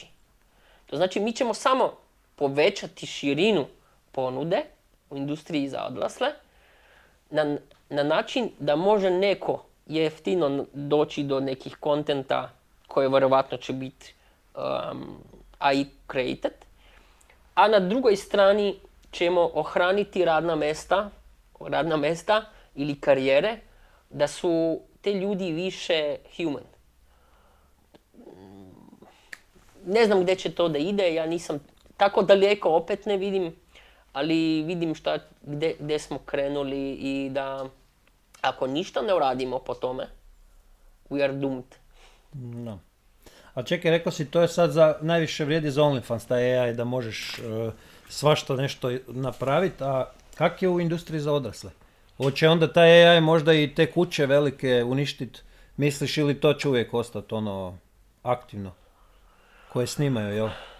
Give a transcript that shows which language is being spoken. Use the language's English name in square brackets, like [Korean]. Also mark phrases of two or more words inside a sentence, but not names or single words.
[Croatian] To znači mi ćemo samo povećati širinu ponude u industriji za odrasle na način da može neko jeftino doći do nekih kontenta koje vjerovatno će biti [English] AI created, [Croatian] a na drugoj strani ćemo ohraniti radna mesta ili karijere da su te ljudi više human. Ne znam gdje će to da ide, ja nisam tako daleko, opet ne vidim, ali vidim gdje smo krenuli i da ako ništa ne uradimo po tome, [English] we are doomed. [Croatian] No. A čekaj, rekao si, to je sad najviše vrijedi za OnlyFans, taj AI, da možeš svašta nešto napraviti, a kak je u industriji za odrasle? Hoće onda taj AI možda i te kuće velike uništiti, misliš, ili to će uvijek ostati aktivno, koje snimaju, jel?